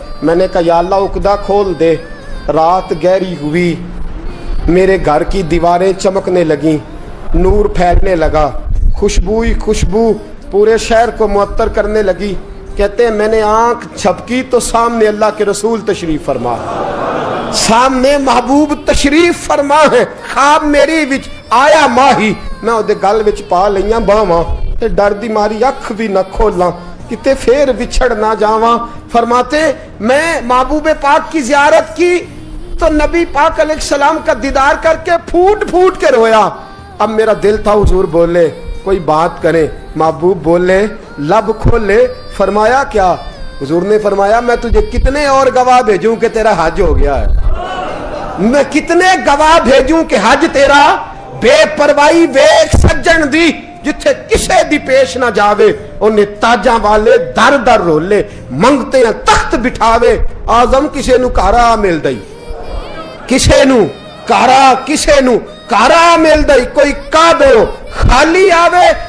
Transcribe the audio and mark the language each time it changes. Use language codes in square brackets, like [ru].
[ur] میں نے کہا یا اللہ عقدہ کھول دے. رات گہری ہوئی، میرے گھر کی دیواریں چمکنے لگیں، نور پھیلنے لگا، خوشبو ہی خوشبو پورے شہر کو معطر کرنے لگی. کہتے ہیں میں نے آنکھ جھپکی تو سامنے اللہ کے رسول تشریف فرما، سامنے محبوب تشریف فرما ہے. [pa] خواب میری وچ آیا ماہی، میں اودے گل وچ پا لئیاں باواں تے ڈر دی ماری اکھ بھی نہ کھولاں کتے پھر وچھڑ نہ جاواں. [ur] فرماتے میں محبوب پاک کی زیارت کی تو نبی پاک علیہ السلام کا دیدار کر کے پھوٹ پھوٹ کے رویا. اب میرا دل تھا حضور بولے، کوئی بات کرے، محبوب بولے، لب کھولے. فرمایا کیا؟ حضور نے فرمایا میں تجھے کتنے اور گواہ بھیجوں کہ تیرا حج ہو گیا ہے، میں کتنے گواہ بھیجوں کہ حج تیرا [pa] بے پرواہی ویکھ سجن دی، جتھے کسے دی پیش نہ جاوے انہیں تاجاں والے در در رولے، منگتے ہیں تخت بٹھاوے، آزم کسے نو کارا مل دئی، کسے نو کارا مل دئی، کوئی کعبے ہو خالی آوے.